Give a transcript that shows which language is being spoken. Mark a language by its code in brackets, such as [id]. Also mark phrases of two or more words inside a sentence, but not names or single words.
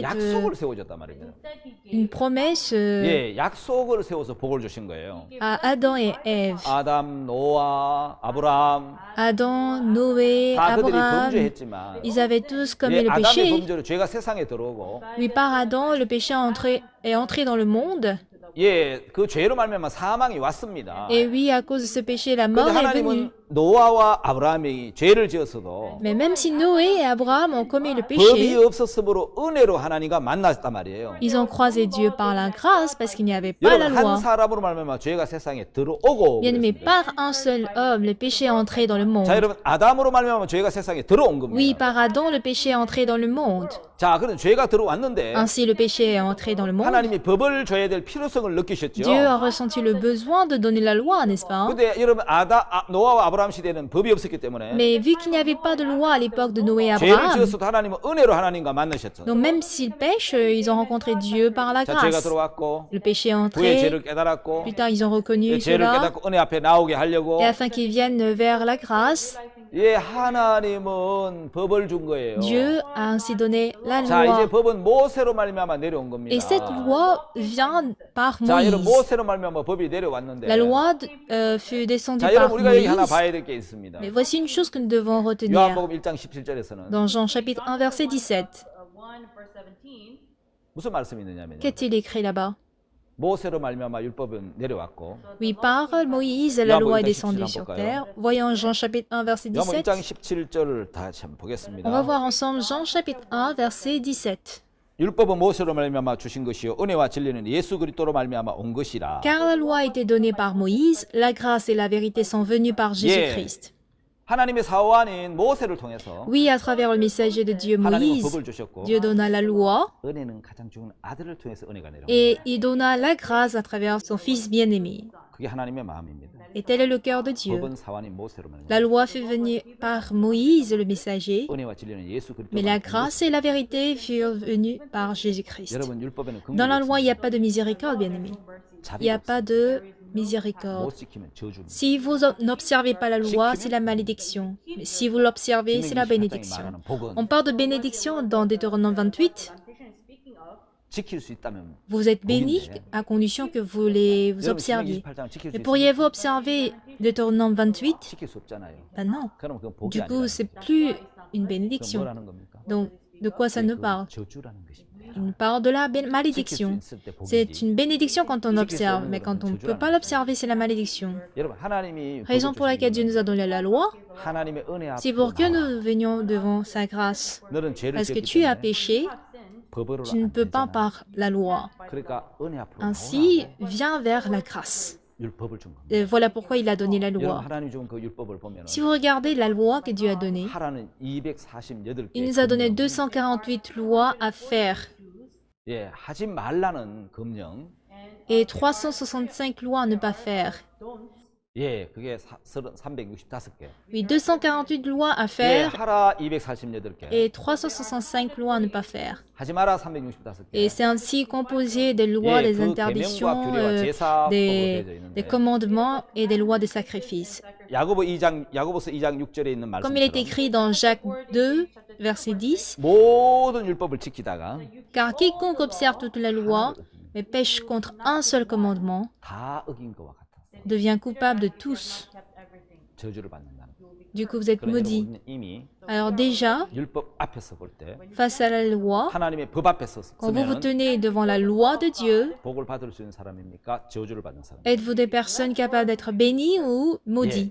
[ko] 약속을 세워줬단 말입니다. [fr] une promesse [ko] 예, 약속을 세워서 복을 주신 거예요. [fr] à Adam et Ève. [ko] 아담, 노아, 아브라함 [fr] Adam, Noé, [ko] 다 그들이 [fr] Abraham, [ko] 범죄했지만 [fr] ils avaient tous commis [ko] 예, [fr] le [ko] 아담의 [fr] péché. [ko] 범죄로 죄가 세상에 들어오고 [fr] Oui, par Adam, le péché est entré dans le monde. [ko] 예, 그 죄로 말미암아 사망이 왔습니다. [fr] Et oui, à cause de ce péché, la [ko] 그런데 [fr] mort est venue. [ko] 하나님은 노아와 아브라함이 죄를 지었어도 [fr] Mais même si Noé et Abraham ont commis le [ko] 법이 [fr] péché, [ko] 없었으므로 은혜로 하나님과 만났단 말이에요. [fr] ils ont croisé Dieu par la grâce parce qu'il n'y avait pas la [ko] 여러분 한 [fr] loi. [ko] 사람으로 말미암아 죄가 세상에 들어오고 [fr] Bien aimé, [ko] 그랬습니다. [fr] par un seul homme, le péché est entré dans le monde. [ko] 자, 여러분 아담으로 말미암아 죄가 세상에 들어온 겁니다. [fr] Oui, par Adam, le péché est entré dans le monde. [ko] 자, 그런 죄가 들어왔는데 [fr] Ainsi, le péché est entré dans le monde. [ko] 하나님이 법을 줘야 될 필요성을 느끼셨죠. [fr] Dieu a ressenti le besoin de donner la loi, n'est-ce pas? [ko] 근데 여러분 노아와 아브라함 시대에는 법이 없었기 때문에 [fr] Mais vu qu'il n'y avait pas de loi à l'époque de Noé et [ko] 죄를 [fr] Abraham, [ko] 지었어도 하나님은 은혜로 하나님과 만나셨죠. [fr] donc même s'ils pêchent, ils ont rencontré Dieu par la [ko] 자, 죄가 [fr] grâce. [ko] 들어왔고 [fr] Le péché est [ko] 후에 [fr] entré, [ko] 죄를 깨달았고 [fr] plus tard ils ont reconnu [ko] 죄를 [fr] cela, [ko] 깨닫고 은혜 앞에 나오게 하려고 [fr] et afin qu'ils viennent vers la grâce, [ko] 예, 하나님은 법을 준 거예요. [fr] Dieu a ainsi donné la [ko] 자, 이제 [fr] loi. [ko] 법은 모세로 말미암아 내려온 겁니다. [fr] Et cette loi vient par [ko] 자, 여러분 [fr] Moïse. [ko] 모세로 말미암아 법이 내려왔는데 [fr] La loi fut descendue [ko] 자, [fr] par [ko] 여러분 우리가 여기 하나 [fr] Moïse. [ko] 봐야 될 게 있습니다. [fr] Mais voici une chose que nous devons retenir. [ko] 요한복음 1장 17절에서는 [fr] Dans Jean chapitre 1 verset 17, [ko] 무슨 말씀이 있느냐면요. [fr] qu'est-il écrit là-bas? [ko] 모세로 말미암아 율법은 내려왔고 [fr] Oui, par Moïse, la loi est descendue Yohann sur 17, terre. Voyons Jean chapitre 1 verset [ko] 요한복음 1장 17. 17절을 다시 한번 보겠습니다. [fr] On va voir ensemble Jean chapitre 1 verset 17. [ko] 율법은 모세로 말미암아 주신 것이요 은혜와 진리는 예수 그리스도로 말미암아 온 것이라. [fr] Car la loi a été donnée par Moïse, la grâce et la vérité sont venues par Jésus-Christ. [ko] 하나님의 사원인 모세를 통해서 [fr] Oui, à travers le messager de Dieu [ko] 하나님은 [fr] Moïse, [ko] 법을 주셨고 [fr] Dieu donna la loi [ko] 은혜는 가장 좋은 아들을 통해서 은혜가 내려옵니다. [fr] et il donna la grâce à travers son Fils bien-aimé. [ko] 그게 하나님의 마음입니다. [fr] Et tel est le cœur de Dieu. [ko] 법은 사원인 모세로 말합니다. [fr] La loi fut venue par Moïse, le messager, [ko] 은혜와 진리는 예수 [fr] mais la [ko] 그리스도만 [fr] grâce et la vérité furent venues par Jésus-Christ. [ko] 여러분 율법에는 [fr] Dans la loi, il n'y [ko] 긍휼이 [fr] a pas de miséricorde, bien-aimé. Il n'y a [ko] 자비가 [fr] pas de miséricorde. [ko] 못 지키면 저주입니다. [fr] Si vous n'observez pas la loi, c'est la malédiction. Mais si vous l'observez, c'est la bénédiction. [ko] 말하는 복은 [fr] On parle de bénédiction dans Deutéronome 28. [ko] 지킬 수 있다면 [fr] Vous êtes bénis à condition que vous les [ko] 여러분 [fr] observiez. [ko] 28장 지킬 수 [fr] Mais [ko] 있으면 [fr] pourriez-vous observer Deutéronome 28? [ko] 지킬 수 없잖아요. [fr] Ben non. [ko] 그럼 그건 복이 [fr] Du coup, [ko] 아니라 [fr] c'est plus une [ko] 그건 [fr] bénédiction. [ko] 뭐라는 겁니까? [fr] Donc, de quoi ça nous parle? [ko] 저주라는 것입니다. [fr] Il parle de la [ko] 지킬 수 [fr] malédiction. [ko] 있을 때 [fr] C'est [ko] 복이지. [fr] une bénédiction quand on observe, mais quand on ne peut pas l'observer, c'est la malédiction. [ko] 여러분 하나님이 [fr] Raison pour laquelle Dieu nous a donné la loi, [ko] 하나님의 은혜 [fr] c'est [ko] 앞에 [fr] pour que nous venions devant sa grâce. [ko] 너는 죄를 [fr] Parce que [ko] 지었기 [fr] tu as [ko] 때문에 [fr] péché, [ko] 법으로 [fr] tu ne [ko] 안 [fr] peux pas [ko] 되잖아. [fr] par la loi. [ko] 그러니까 은혜 앞으로 [fr] Ainsi, [ko] 나오라고 [fr] viens vers la grâce. [ko] 율법을 준 겁니다. [fr] Et voilà pourquoi il a donné la [ko] 여러분 [fr] loi. [ko] 하나님 준 그 율법을 보면 [fr] Si vous regardez la loi que Dieu a donnée, [ko] 하라는 248개 [fr] il nous a donné 248 lois à faire [ko] 예, 하지 말라는 금령 [fr] et 365 lois à ne pas faire. [ko] 예, 그게 365개. [fr] Oui, 248 lois à [ko] 예, [fr] faire [ko] 하라 248개. [fr] et 365 lois à ne pas faire. [ko] 하지 마라 365개. [fr] Et c'est ainsi composé des lois, [ko] 예, [fr] des [ko] 그 [fr] interdictions, [ko] 계명과 규례와 제사법으로 [fr] des, [ko] 되어져 있는데 [fr] des commandements et des lois de sacrifice. [ko] 야고보서 2장 6절에 있는 [fr] Comme il est [ko] 말씀처럼 [fr] écrit dans Jacques 2, verset 10, [ko] 모든 율법을 지키다가 [fr] car quiconque observe toute la loi, mais pêche contre un seul commandement, [ko] 다 어긴 것과 같아. [fr] devient coupable de tous. [ko] 저주를 받는다는 거. [fr] Du coup, vous êtes [ko] 그러나 [fr] maudits. [ko] 여러분 이미 [fr] Alors déjà, [ko] 율법 앞에서 볼 때 [fr] face à la loi, [ko] 하나님의 법 앞에서 [fr] quand vous vous [ko] 서면 [fr] tenez devant la loi de Dieu, [ko] 복을 받을 수 있는 사람입니까? 저주를 받는 사람. [fr] êtes-vous des personnes capables d'être bénies ou maudits?